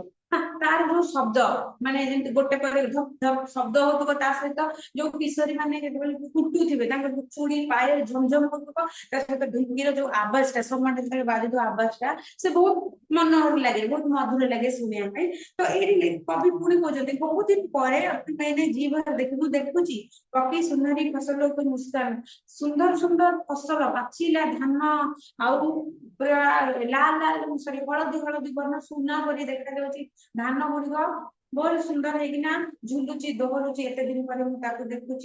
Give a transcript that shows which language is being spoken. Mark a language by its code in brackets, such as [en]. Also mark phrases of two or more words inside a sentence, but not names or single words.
[or] ତାର ଯୋଉ ଶବ୍ଦ ମାନେ ଯେମିତି ଗୋଟେ ପରେ ଧପ ଧପ ଶବ୍ଦ ହଉଥିବ, ତା ସହିତ ଯୋଉ କିଶୋରୀ ମାନେ ଯେତେବେଳେ କୁଟୁଥିବେ ତାଙ୍କର ଚୁଡ଼ି ପାଏ ଝମଝମ ହଉଥିବ, ତା ସହିତ ଢିଙ୍କିର ଯୋଉ ଆବାଜ ଟା ସମାନ ଯେତେବେଳେ ବାଜୁଥିବ ଆବାଜ ଟା ସେ ବହୁତ ମନୋହର ଲାଗେ, ବହୁତ ମଧୁର ଲାଗେ ଶୁଣିବା ପାଇଁ। ତ ଏଇଠି କବି ପୁଣି କହୁଛନ୍ତି ବହୁତ ଦିନ ପରେ [hi] मैंने जी भर [or] ମୁଁ ଦେଖୁଛି ପକ୍ଷୀ ସୁନ୍ଦରୀ ଫସଲ ଉପରେ ମୁସ୍କାନ, ସୁନ୍ଦର ସୁନ୍ଦର ଫସଲ ପାଚିଲା ଧାନ ଆଉ ପୁରା ଲାଲ ଲାଲ ସରି ହଳଦୀ ହଳଦୀ ବର୍ଣ୍ଣ ସୁନା ପରି ଦେଖାଯାଉଛି ଧାନ ଗୁଡିକ ବହୁତ ସୁନ୍ଦର ହେଇକିନା ଝୁଲୁଛି ଦୋହରୁଛି, ଏତେ ଦିନ ପରେ ମୁଁ ତାକୁ ଦେଖୁଛି।